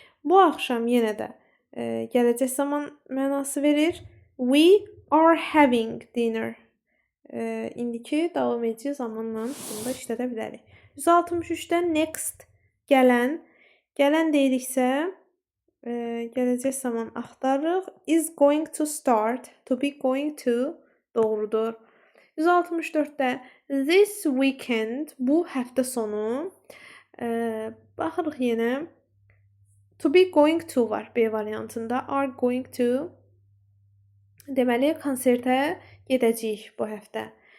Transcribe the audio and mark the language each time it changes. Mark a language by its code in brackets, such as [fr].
[az] Bu axşam yenə də gələcək zaman mənası verir. [en] We are having dinner. [az] İndiki davam edici zamanla bunu da işlədə bilərik. 163-də next, gələn. Gələn deyiriksə gələcək zaman axtarırıq. [en] Is going to start, to be going to doğrudur. [az] 164-də this weekend, bu həftə sonu. Baxırıq yenə. [en] To be going to [az] var B variantında. [en] Are going to. [az] Deməli, konsertə gedəcəyik bu həftə.